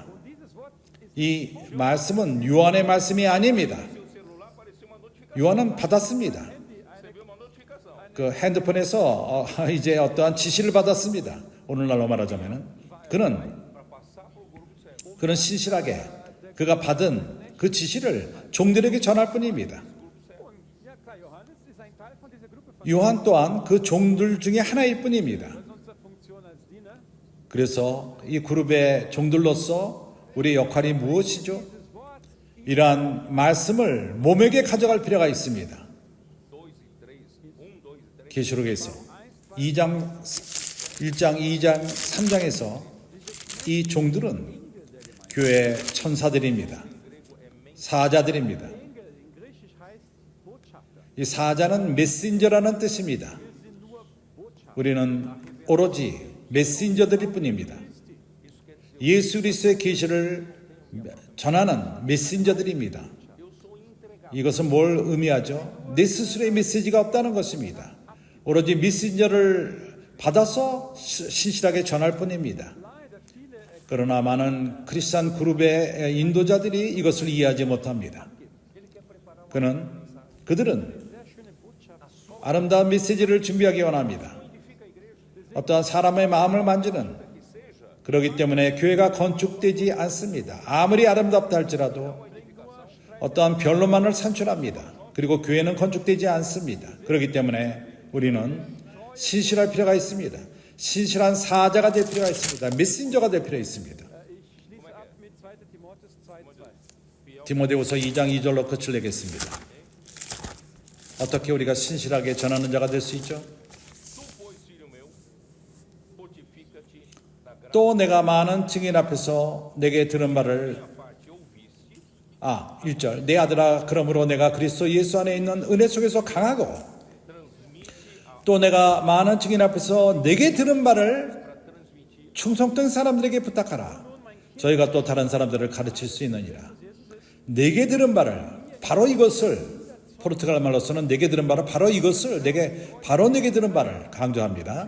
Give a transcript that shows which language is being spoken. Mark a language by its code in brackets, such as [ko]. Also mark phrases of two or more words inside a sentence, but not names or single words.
[ko] 이 말씀은 요한의 말씀이 아닙니다. 요한은 받았습니다. 그 핸드폰에서 이제 어떠한 지시를 받았습니다. 오늘날로 말하자면은 그는 신실하게 그가 받은 그 지시를 종들에게 전할 뿐입니다. [de] Ja klar, Johannes ist ein Teil von dieser Gruppe von [ko] 요한 또한 그 종들 중에 하나일 뿐입니다. [de] unserer Funktion als Diener. [ko] 그래서 이 그룹의 종들로서 우리의 역할이 무엇이죠? [de] Das Wort [ko] 이러한 말씀을 몸에게 가져갈 필요가 있습니다. [pt] 2 e 3. 1, 2 3. [ko] 계시록에서 1장, 2장, 3장에서 이 종들은 교회 천사들입니다. 사자들입니다. [de] Engel in Griechisch heißt Botschafter. [ko] 이 사자는 메신저라는 뜻입니다. [de] Wir sind nur Botschafter. [ko] 우리는 오로지 메신저들일 뿐입니다. 예수 그리스도의 계시를 전하는 메신저들입니다. 이것은 뭘 의미하죠? 내 스스로의 메시지가 없다는 것입니다. 오로지 메신저를 받아서 신실하게 전할 뿐입니다. [de] Leider viele [ko] 그러나 많은 크리스찬 그룹의 인도자들이 이것을 이해하지 못합니다. 그들은 아름다운 메시지를 준비하기 원합니다. 어떠한 사람의 마음을 만지는, 그렇기 때문에 교회가 건축되지 않습니다. 아무리 아름답다 할지라도 어떠한 변론만을 산출합니다. 그리고 교회는 건축되지 않습니다. 그렇기 때문에 우리는 신실할 필요가 있습니다. 신실한 사자가 될 필요가 있습니다. 메신저가 될 필요가 있습니다. [de] Ich schließe ab mit 2. Timotheus 2,2. [ko] 디모데후서 2장 2절로 끝을 내겠습니다. 어떻게 우리가 신실하게 전하는 자가 될 수 있죠? [pt] Tu, pois, filho meu, fortifica-te na graça [ko] 또 내가 많은 증인 앞에서 내게 들은 말을 [pt] da parte ouviste, [ko] 1절 내 아들아 그러므로 내가 그리스도 예수 안에 있는 은혜 속에서 강하고 또 내가 많은 증인 앞에서 내게 들은 말을 충성된 사람들에게 부탁하라. 저희가 또 다른 사람들을 가르칠 수 있느니라. 내게 들은 말을 바로 이것을 포르투갈 말로서는 내게 들은 말을 바로 이것을 내게 들은 말을 강조합니다.